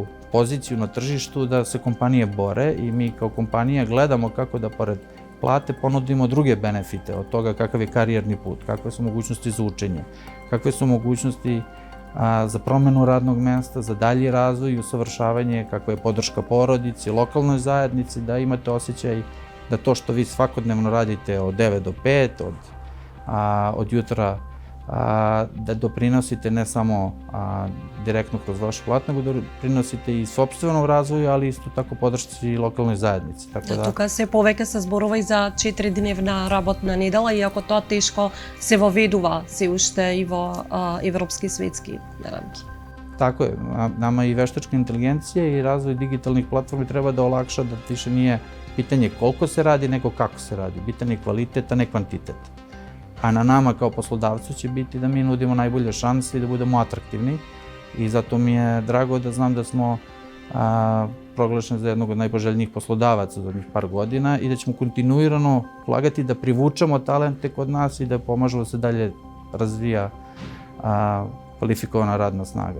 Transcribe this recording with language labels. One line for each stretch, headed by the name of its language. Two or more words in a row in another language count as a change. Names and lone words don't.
Serbian: poziciju na tržištu, da se kompanije bore i mi kao kompanija gledamo kako da pored plate ponudimo druge benefite od toga kakav je karijerni put, kakve su mogućnosti za učenje, kakve su mogućnosti za promenu radnog mesta, za dalji razvoj i usavršavanje, kakva je podrška porodici, lokalnoj zajednici, da imate osjećaj da to što vi svakodnevno radite od 9 do 5, od jutra, da doprinosite ne samo direktno kroz vašu platu, nego da doprinosite i sopstvenom razvoju, ali isto tako podršci i lokalnoj zajednici.
Macedonian: Тука се повеќе се зборува и за 4-дневна работна недела, иако тоа тешко се воведува се уште и во европски и светски рамки.
Serbian: Tako je, nama i veštačka inteligencija i razvoj digitalnih platformi treba da olakša da više nije pitanje koliko se radi, nego kako se radi. Bitan je kvalitet, a ne kvantitet. A na nama kao poslodavcu će biti da mi nudimo najbolje šanse i da budemo atraktivni. I zato mi je drago da znam da smo proglašeni za jednog od najpoželjnijih poslodavaca za par godina i da ćemo kontinuirano ulagati da privučemo talente kod nas i da pomažemo da se dalje razvija kvalifikovana radna snaga.